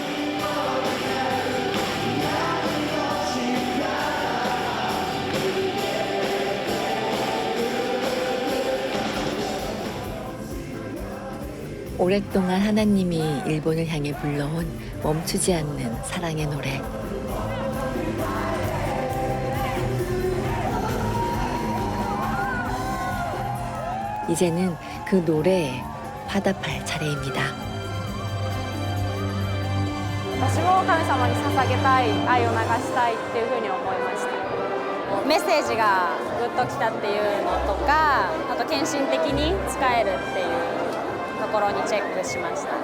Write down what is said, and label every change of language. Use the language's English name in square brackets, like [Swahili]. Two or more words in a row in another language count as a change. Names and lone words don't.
[Korean] 오랫동안 하나님이 일본을 향해 불러온 멈추지 않는 사랑의 노래. 이제는 그 노래에 화답할 차례입니다. [Japanese] 私も神様に捧げたい、愛を流したいっていうふうに思いました。メッセージがグッときたっていうのとか、あと献身的に使えるっていうところにチェックしました。